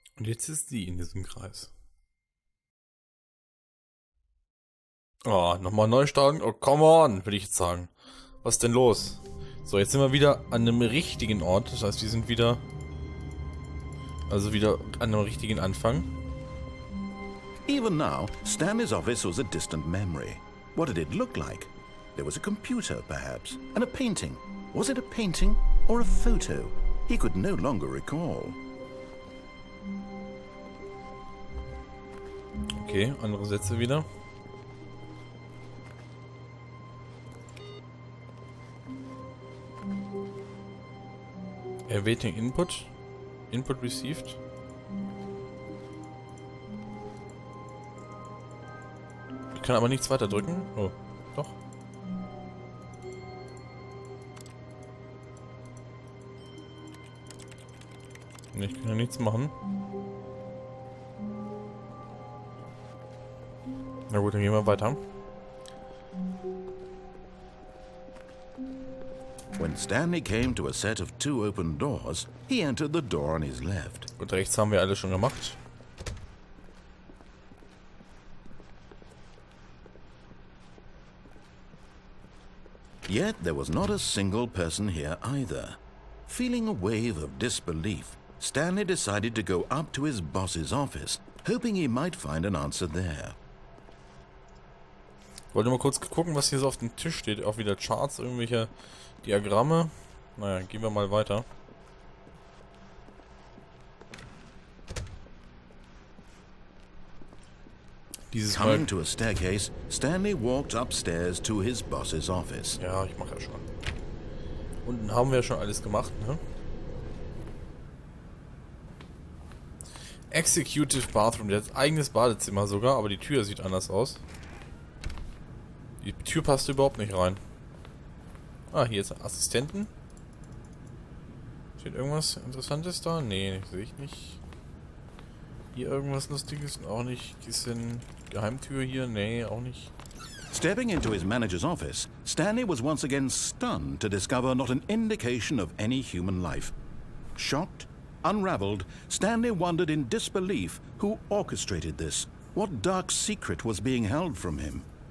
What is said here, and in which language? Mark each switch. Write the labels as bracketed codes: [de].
[de] Und jetzt ist sie in diesem Kreis. Oh, nochmal neu starten? [en] Oh, come on, [de] würde ich jetzt sagen. Was ist denn los? So, jetzt sind wir wieder an einem richtigen Ort. Das heißt, wir sind wieder... Also wieder an einem richtigen Anfang. [en] Even now, Stanley's office was a distant memory. What did it look like? There was a computer, perhaps, and a painting. Was it a painting or a photo? He could no longer recall. [de] Okay, andere Sätze wieder. [en] Awaiting input. Input received. [de] Ich kann aber nichts weiter drücken. Oh, doch. Nee, ich kann ja nichts machen. Na gut, dann gehen wir weiter. [en] When Stanley came to a set of 2 open doors, he entered the door on his left. [de] Gut, rechts haben wir alle schon gemacht. [en] Yet there was not a single person here either. Feeling a wave of disbelief, Stanley decided to go up to his boss's office, hoping he might find an answer there. [de] Wollte mal kurz gucken, was hier so auf dem Tisch steht. Auch wieder Charts, irgendwelche Diagramme. Naja, gehen wir mal weiter. Dieses Mal... [en] Coming to a staircase, Stanley walked upstairs to his boss's office. [de] Ja, ich mache ja schon. Unten haben wir ja schon alles gemacht, ne? Executive Bathroom. Der hat eigenes Badezimmer sogar, aber die Tür sieht anders aus. Die Tür passt überhaupt nicht rein. Ah, hier ist Assistenten. Steht irgendwas Interessantes da? Nee, sehe ich nicht. Hier irgendwas Lustiges? Auch nicht. Bisschen Geheimtür hier? Nee, auch nicht. [en] Stepping into his manager's office, Stanley was once again stunned to discover not an indication of any human life. Shocked, unraveled, Stanley wondered in disbelief who orchestrated this, what dark secret was being held from him.